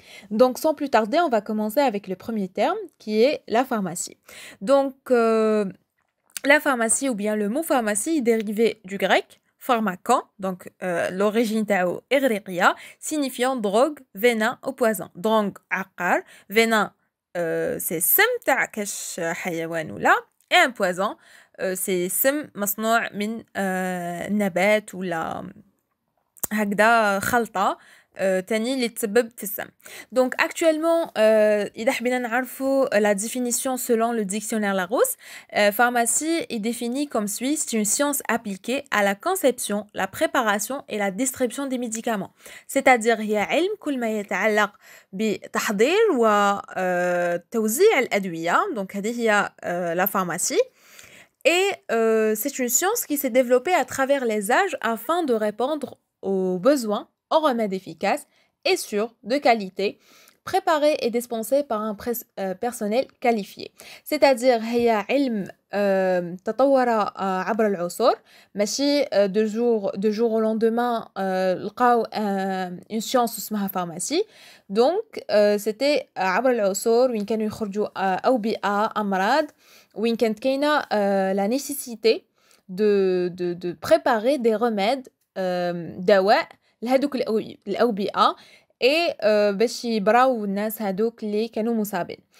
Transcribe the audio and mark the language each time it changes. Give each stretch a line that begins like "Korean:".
French: Donc, sans plus tarder, on va commencer avec le premier terme qui est la pharmacie. Donc, la pharmacie ou bien le mot pharmacie est dérivé du grec pharmakon, donc l'origine
Arabic: tao igriqia,
French: signifiant drogue, venin ou poison. Drogue aqar, venin c'est sm
Arabic: تاع كاش حيوان ولا
French: et un poison c'est
Arabic: سم مصنوع من نبات ولا هكذا خلطة تاني اللي تسبب في السم.
French: Donc actuellement
Arabic: إذا حبينا نعرفوا
French: la définition selon le dictionnaire Larousse, pharmacie est définie comme suit: c'est une science appliquée à la conception, la préparation et la distribution des médicaments. C'est-à-dire
Arabic: هي علم كل ما يتعلق بتحضير وتوزيع الأدوية.
French: Donc
Arabic: هذه هي
French: la pharmacie. Et c'est une science qui s'est développée à travers les âges afin de répondre aux besoins en remèdes efficaces et sûrs de qualité, préparés et dispensés par un personnel qualifié. C'est-à-dire
Arabic: هي علم تطور عبر العصور ماشي
French: de jour au lendemain
Arabic: لقاو
French: une science
Arabic: اسمها pharmacie.
French: Donc c'était
Arabic: عبر العصور وين كانوا يخرجوا أوبئة أمراض وين كانت كاينة
French: la nécessité de préparer des remèdes
Arabic: دواء لهادوك الأوبئة et باش يبراو الناس هادوك اللي كانوا مصابين.